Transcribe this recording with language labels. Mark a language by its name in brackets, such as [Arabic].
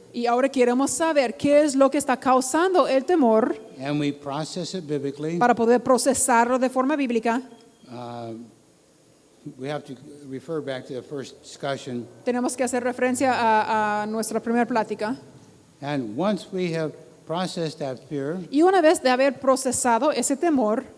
[Spanish] y ahora queremos saber qué es lo que está causando el temor [English] and we process it biblically. [Spanish] para poder procesarlo de forma bíblica. [English] We have to refer back to the first discussion. [Spanish] Tenemos que hacer referencia a nuestra primera plática. [English] And once we have processed that fear, [Spanish] Y una vez de haber procesado ese temor,